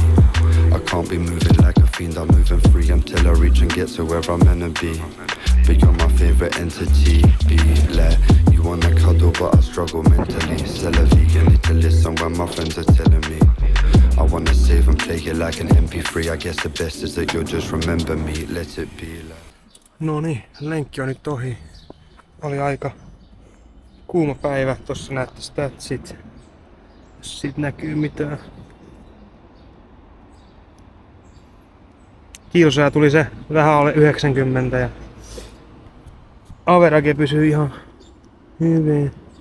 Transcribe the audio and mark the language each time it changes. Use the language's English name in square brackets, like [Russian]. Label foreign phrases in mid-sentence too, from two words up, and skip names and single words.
[English] I can't be moving like a fiend, I'm moving free until I reach and get to where I'm meant to be. But you're my favorite entity, be like. You wanna cuddle but I struggle mentally. Sell a vegan, need to listen when my friends are telling me. I wanna save and play it like an MP3. I guess the best is that you'll just remember me. Let it be like. [Finnish] No niin, lenkki on nyt ohi. Oli aika kuuma päivä. Tossa näette statsit. Jos siitä näkyy mitään. Kilsoja tuli se vähän alle 90 ja average pysyy ihan hyvin.